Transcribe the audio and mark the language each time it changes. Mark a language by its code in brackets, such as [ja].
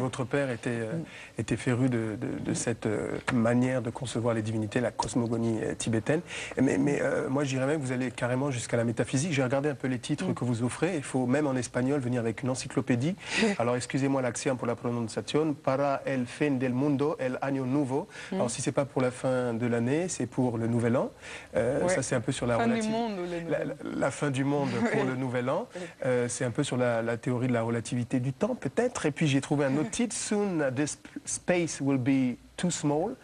[fr] Votre père était féru de cette manière de concevoir les divinités, la cosmogonie tibétaine. Mais moi, je dirais même que vous allez carrément jusqu'à la métaphysique. J'ai regardé un peu les titres que vous offrez. Il faut même en espagnol venir avec une encyclopédie. Alors, excusez-moi l'accent pour la prononciation. [es] Para el fin del mundo, el año nuevo. [fr] Alors, si c'est pas pour la fin de l'année, c'est pour le nouvel an. Ça, c'est un peu sur la la fin du monde pour le nouvel an. C'est un peu sur la théorie de la relativité du temps, peut-être. Et puis j'ai trouvé un autre titre, [en] Soon the space will be too small.